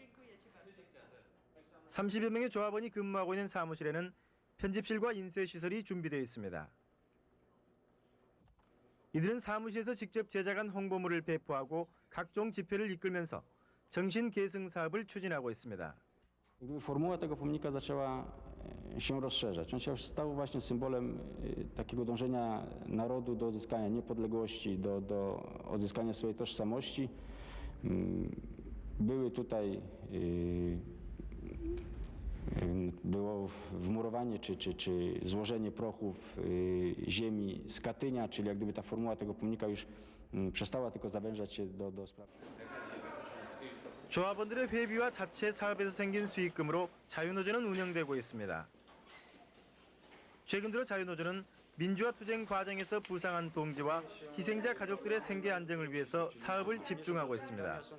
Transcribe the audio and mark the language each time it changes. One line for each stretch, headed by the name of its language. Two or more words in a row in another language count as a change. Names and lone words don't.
Korean: 30여 명의 조합원이 근무하고 있는 사무실에는 편집실과 인쇄시설이 준비되어 있습니다. 이들은 사무실에서 직접 제작한 홍보물을 배포하고 각종 집회를 i끌면서 정신 계승 사업을 추진하고 있습니다.
Polish: Formuła tego pomnika zaczęła się rozszerzać. On się stał właśnie symbolem takiego dążenia narodu do odzyskania niepodległości, do odzyskania swojej tożsamości. Były tutaj było wmurowanie czy złożenie prochów ziemi z Katynia, czyli jak gdyby ta formuła tego pomnika już przestała tylko zawężać się do spraw.
Korean: 조합원들의 회비와 자체 사업에서 생긴 수익금으로 자유노조는 운영되고 있습니다. 최근 들어 자유노조는 민주화 투쟁 과정에서 부상한 동지와 희생자 가족들의 생계 안정을 위해서 사업을 집중하고 있습니다.